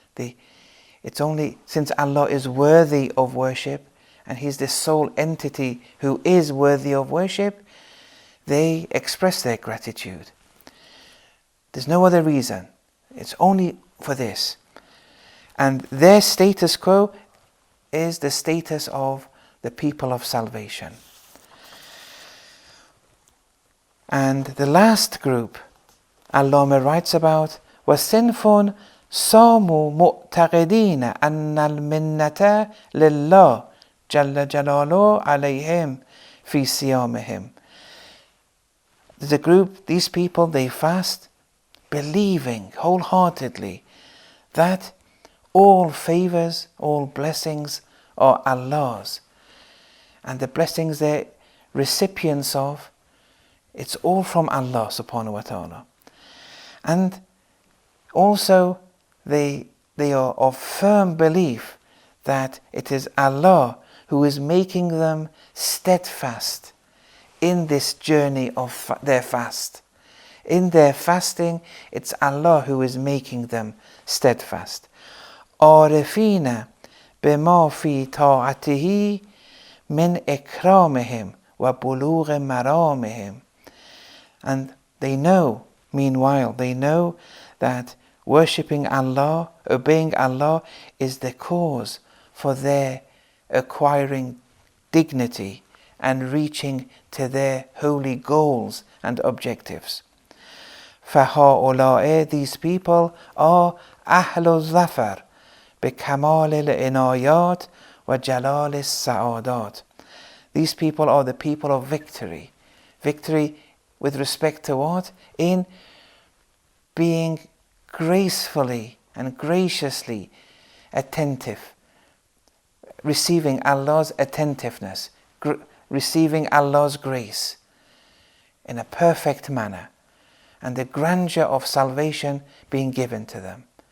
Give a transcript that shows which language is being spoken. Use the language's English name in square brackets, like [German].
[English] It's only since Allah is worthy of worship and He's the sole entity who is worthy of worship, they express their gratitude. There's no other reason. It's only for this. And their status quo is the status of the people of salvation. And the last group Allah writes about, [Arabic] وَالصِّنْفٌ صَامُوا مُعْتَقِدِينَ أَنَّ الْمِنَّةَ لِلَّهِ جَلَّ جَلَالُهُ عَلَيْهِمْ فِي صِيَامِهِمْ. [English] There's a group, these people, they fast, believing wholeheartedly that all favors, all blessings are Allah's. And the blessings they're recipients of, it's all from Allah subhanahu wa ta'ala. And also they are of firm belief that it is Allah who is making them steadfast in this journey of their fast. In their fasting, it's Allah who is making them steadfast. [Arabic] عارفين بما في طاعته من إكرامهم وبلوغ مرامهم. [English] And they know, meanwhile, they know that worshipping Allah, obeying Allah is the cause for their acquiring dignity and reaching to their holy goals and objectives. [Arabic] فهؤلاء, [English] these people, are [Arabic] أهل الظفر بكمال العنايات وجلال السعادات. [English] These people are the people of victory. Victory with respect to what? In being gracefully and graciously attentive, receiving Allah's attentiveness, receiving Allah's grace in a perfect manner, and the grandeur of salvation being given to them.